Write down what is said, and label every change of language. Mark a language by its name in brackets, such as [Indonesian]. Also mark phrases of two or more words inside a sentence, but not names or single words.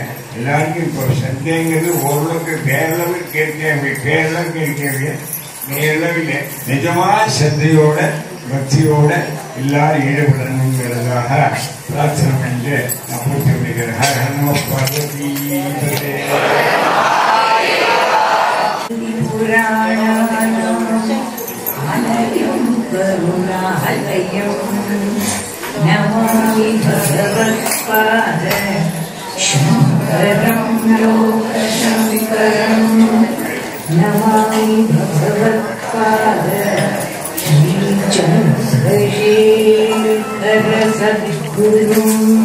[Tamil] எல்லாருக்கும் இப்போ ஒரு சந்தேகங்கிறது ஓரளவுக்கு பேரளவு கேட்க பேரளவுக்கு கேட்க நேரளவில் நிஜமான சந்தையோட பக்தியோட எல்லாரும் ஈடுபடணுங்கிறதாக பிரார்த்தனை பண்ணி நான் பூர்த்தி பண்ணிக்கிறேன். ஹர நம பார்வதி புராணம் [Sanskrit] शरणालयम् नमामि भगवत्पाद शङ्करं लोकशङ्करम् नमामि भगवत्पाद श्रीचन्द्रशेखर सद्गुरुम्